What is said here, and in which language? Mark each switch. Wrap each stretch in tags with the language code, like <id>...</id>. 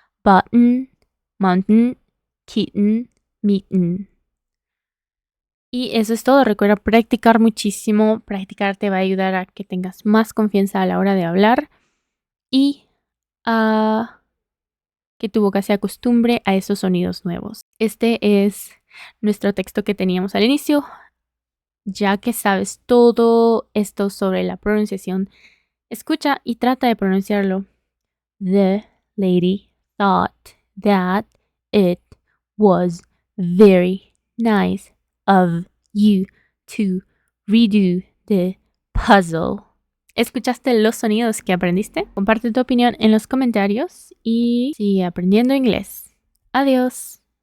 <en>Button, mountain, kitten, meeting.</en> <es>Y eso es todo. Recuerda practicar muchísimo. Practicar te va a ayudar a que tengas más confianza a la hora de hablar y a que tu boca se acostumbre a esos sonidos nuevos. Este es nuestro texto que teníamos al inicio. Ya que sabes todo esto sobre la pronunciación, escucha y trata de pronunciarlo.</es> <en>The lady thought that it was very nice of you to redo the puzzle.</en> <es>¿Escuchaste los sonidos que aprendiste? Comparte tu opinión en los comentarios y sigue aprendiendo inglés. Adiós.</es>